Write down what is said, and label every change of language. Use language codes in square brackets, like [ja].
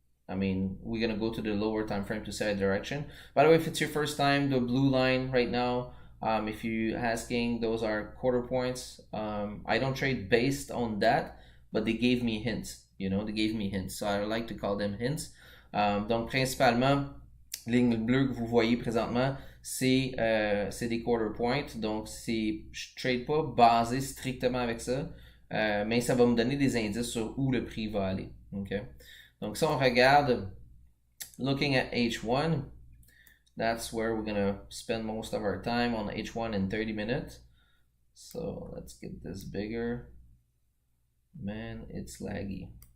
[en] I mean, we're gonna go to the lower time frame to set a direction. By the way, if it's your first time, the blue line right now, if you're asking, those are quarter points. I don't trade based on that, but they gave me hints. You know, they gave me hints. So I like to call them hints. [fr] Donc principalement, ligne bleue que vous voyez présentement, c'est des quarter points. Donc je trade pas basé strictement avec ça. Mais ça va me donner des indices sur où le prix va aller. [en] Okay? [fr] Donc si on regarde, [en] looking at H1, that's where we're gonna spend most of our time on H1 in 30 minutes. So let's get this bigger. Man, it's laggy.